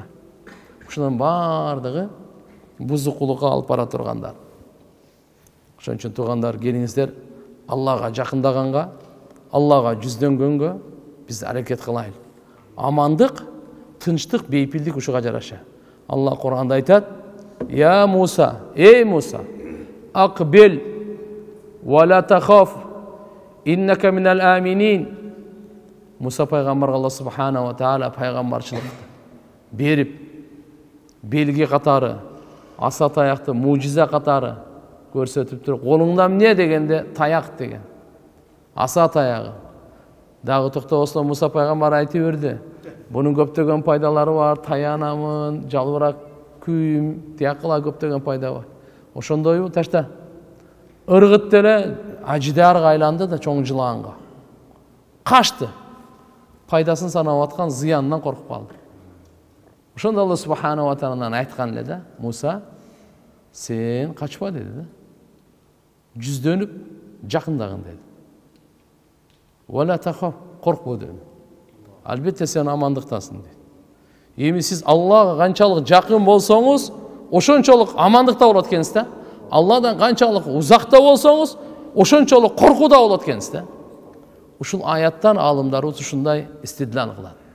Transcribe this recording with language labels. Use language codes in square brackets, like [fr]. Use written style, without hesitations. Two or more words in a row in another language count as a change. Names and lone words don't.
[ky] Ушунун бардыгы бузукулукка алып бара тургандар. Ошон үчүн туугандар, келиңиздер, Аллага жакындаганга, Аллага жүздөнгөнгө биз аракет кылайлы. Амандык, тынчтык, бейпилдик ушуга жараша. Алла Кур'анда айтат: [ar] "يا موسى، أي موسى، أقبل ولا تخف إنك من الآمنين." [ky] Муса пайгамбарга Алла [ar] سبحانه وتعالى [ky] пайгамбарчылык берип, белги катары, аса таякты мужиза катары көрсөтүп туруп, колуңда эмне дегенде таяк деген. Аса таягы. Дагы токтобосо Муса пайгамбар айтып берди. Bunun көптөгөн пайдалары бар, таянамын, жалбырак күйүм, тиякыла көптөгөн пайда бар. Ошондойбу ташта. ыргыт деле ажидарга айланды да чоң жылаанга. Качты. Пайдасын санап аткан зыянынан коркуп калды. Ошондо Алла [ar] سبحانه وتعالى [ky] айткан эле да, Муса, сен качпа деди да. Жүздөнүп жакындагын деди. [ar] ولا تخف, [ky] коркпо деди. Албетте сен амандыктасың деди. Эми сиз Аллага канчалык жакын болсоңуз, ошончолук амандыкта болот экенсиз да. Алладан канчалык узакта болсоңуз, ошончолук коркууда болот экенсиз да. Ушул аяттан алымдарыбыз ушундай истидлал кылат.